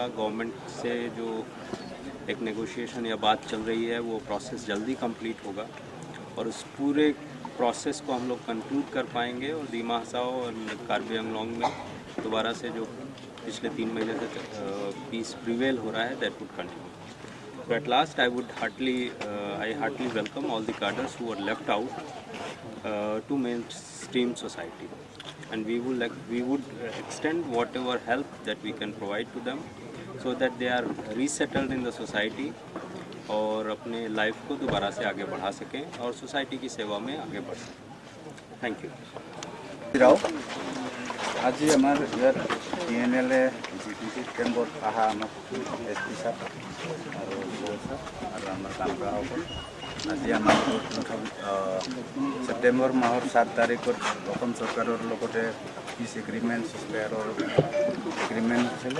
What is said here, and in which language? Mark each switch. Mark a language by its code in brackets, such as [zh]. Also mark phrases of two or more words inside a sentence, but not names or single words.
[hi] गवर्नमेंट से जो एक नेगोशिएशन या बात चल रही है, वो प्रोसेस जल्दी कंप्लीट होगा और उस पूरे प्रोसेस को हम लोग कंक्लूड कर पाएंगे और दीमा हसाओ और कार्बी आंगलोंग में दोबारा से जो पिछले 3 महीने से [en] peace prevail [hi] हो रहा है, [en] that would continue. So at last, I heartily welcome all the cadres who are left out to mainstream society, and we would extend whatever help that we can provide to them, so that they are resettled in the society [hi] और अपने लाइफ को दोबारा से आगे बढ़ा सकें और सोसाइटी की सेवा में आगे बढ़ सकें। [en] thank you. [as] আজি আমাৰ ইয়াত TNLA GPC কেম্পত অহা আমাৰ SP ছাৰ আৰু ছাৰ আৰু আমাৰ কাম কৰাসকল আজি আমাৰ ছেপ্টেম্বৰ মাহৰ 7 তাৰিখত অসম চৰকাৰৰ লগতে [en] peace agreement [as] চেছপেয়াৰৰ এগ্ৰিমেণ্ট হৈছিলে।